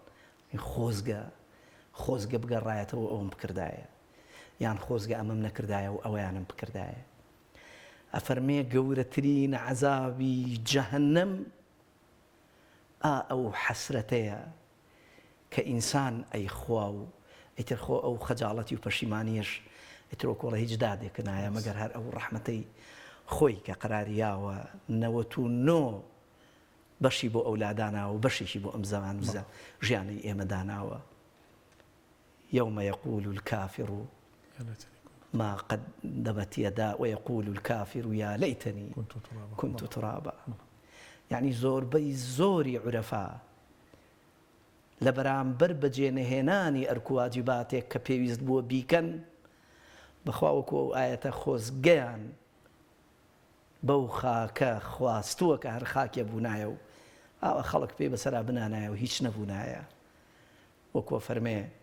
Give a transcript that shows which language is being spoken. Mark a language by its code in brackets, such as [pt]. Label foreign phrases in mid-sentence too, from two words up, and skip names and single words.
[ckb] خۆزگە بگەڕایەتەوە ئەوم بکردایە یان خۆزگە ئەمەم نەکردایە و ئەوەیانم بکردایە ئەفەرمێ گەورەترین عەزابی جەهەنەم ئەو حەسرەتەیە کە ئینسان ئەیخوا و ئیتر خۆ ئەو خەجاڵەتی و پەشیمانیەش ئیترۆ کۆڵە هیچ دادێک نایە مەگەر هەر ئەو ڕەحمەتەی خۆی کە قەراریاوە 99 بەشی بۆ ئەولاداناوە و بەشێکی بۆ ئەم زەمان ژیانی ئێمە داناوە [ar] يوم يقول الكافر ما قدمت يدا ويقول الكافر يا ليتني كنت ترابا [ckb] يعني زۆربەی زۆری عورەفا لە بەرامبەر بەجێنەهێنانی ئەرکواجیباتێک کە پێویست بووە بیکەن بەخوا وەکو ئەو ئایەتە خۆزگەیان بەو خاکە خواستووە کە هەر خاکێ بوونایە و ئاوە خەڵک پێی بەسەرا بنانایە و هیچ نەبوونایە وەکوە فەرمێ